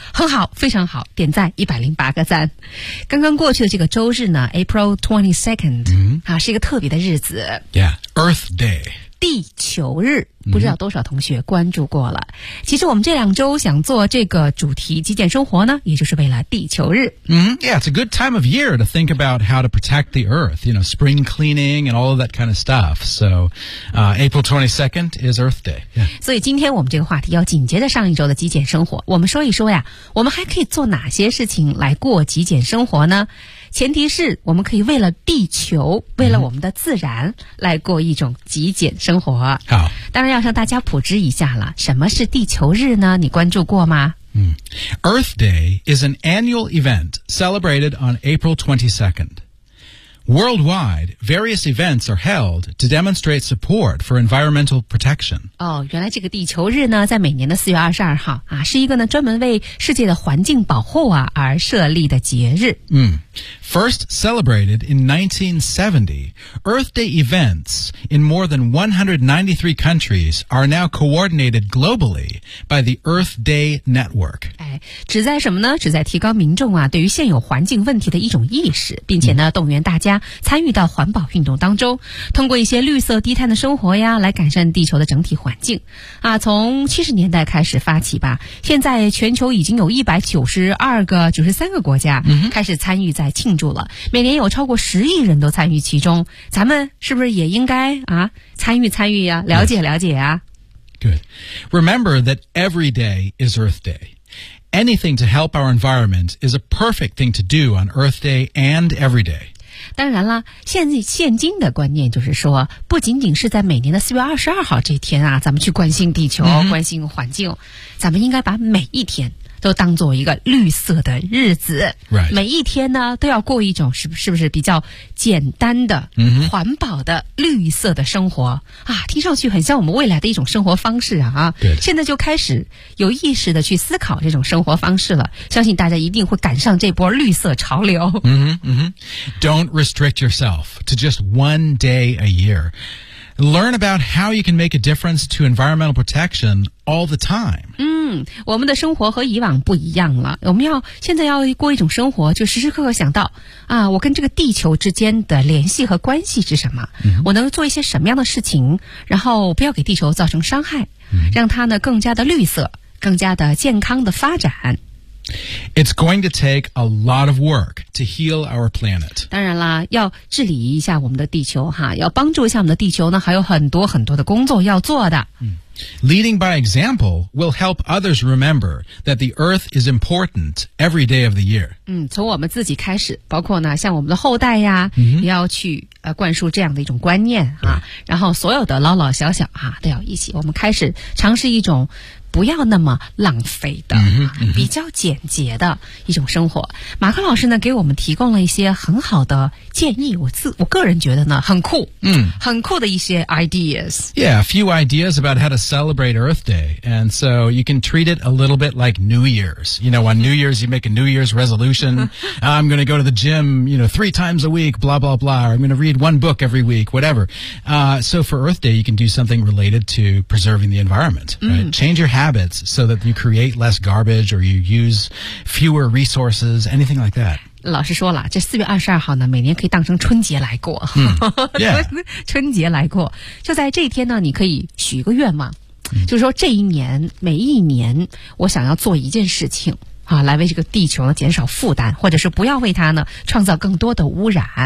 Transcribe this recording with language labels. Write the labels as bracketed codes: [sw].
[zh] 很好，非常好，点赞108个赞。刚刚过去的这个周日呢 , [en] April 22nd,、 [zh] 啊、是一个特别的日子。 [en] Yeah, Earth Day. [zh] 地球日。不知道多少同学关注过了。其实我们这两周想做这个主题极简生活呢，也就是为了地球日。 [en] Yeah, it's a good time of year to think about how to protect the earth, you know, spring cleaning and all of that kind of stuff. So, April 22nd is Earth Day.、Yeah. [zh] 所以今天我们这个话题要紧接着上一周的极简生活。我们说一说呀，我们还可以做哪些事情来过极简生活呢？前提是我们可以为了地球，为了我们的自然来过一种极简生活。好。要向大家普及一下了，什么是地球日呢？你关注过吗？ [en] Earth Day is an annual event celebrated on April 22nd. Worldwide, various events are held to demonstrate support for environmental protection. [zh] 哦，原来这个地球日呢，在每年的4月22号啊，是一个呢专门为世界的环境保护啊而设立的节日。 [en] First celebrated in 1970, Earth Day events in more than 193 countries are now coordinated globally by the Earth Day Network. [zh] 哎，旨在什么呢？旨在提高民众啊对于现有环境问题的一种意识，并且呢动员大家参与到环保运动当中，通过一些绿色低碳的生活呀来改善地球的整体环境。啊，从70年代开始发起吧，现在全球已经有193个国家开始参与在庆祝了，每年有超过10亿人都参与其中，咱们是不是也应该啊参与参与呀、啊、了解了解呀、啊、 [en] Good. Remember that every day is Earth Day. Anything to help our environment is a perfect thing to do on Earth Day and every day. [zh] 当然了，现今的观念就是说，不仅仅是在每年的4月22号这天啊，咱们去关心地球、关心环境，咱们应该把每一天都当作一个绿色的日子。 [en] Right. [zh] 每一天呢，都要过一种是不是比较简单的、环保的绿色的生活啊？听上去很像我们未来的一种生活方式啊！对，现在就开始有意识的去思考这种生活方式了。相信大家一定会赶上这波绿色潮流。 [en] Don't restrict yourself to just one day a year. Learn about how you can make a difference to environmental protection all the time. [zh] 我们的生活和以往不一样了，我们要现在要过一种生活，就时时刻刻想到啊，我跟这个地球之间的联系和关系是什么、我能做一些什么样的事情，然后不要给地球造成伤害、让它呢更加的绿色，更加的健康的发展。 [en] It's going to take a lot of work to heal our planet. [zh] 当然啦，要治理一下我们的地球哈，要帮助一下我们的地球呢，还有很多很多的工作要做的。 Leading by example will help others remember that the earth is important every day of the year. 从我们自己开始，包括呢，像我们的后代呀，也要去灌输这样的一种观念啊。然后所有的老老小小啊，都要一起，我们开始尝试一种不要那么浪费的比较简洁的一种生活。马克老师呢给我们提供了一些很好的建议，我个人觉得呢很酷，很酷的一些 ideas. [en] Yeah, a few ideas about how to celebrate Earth Day. And so you can treat it a little bit like New Year's. You know, on New Year's, you make a New Year's resolution. I'm going to go to the gym, you know, 3 times a week, blah, blah, blah. Or I'm going to read 1 book every week, whatever. So for Earth Day, you can do something related to preserving the environment. Right? Change your habits so that you create less garbage or you use fewer resources, anything like that. [zh] 老师说了，这4月22号呢，每年可以当成春节来过。春节来过，就在这一天呢，你可以许一个愿望，就是说这一年每一年，我想要做一件事情啊，来为这个地球呢减少负担，或者是不要为它呢创造更多的污染。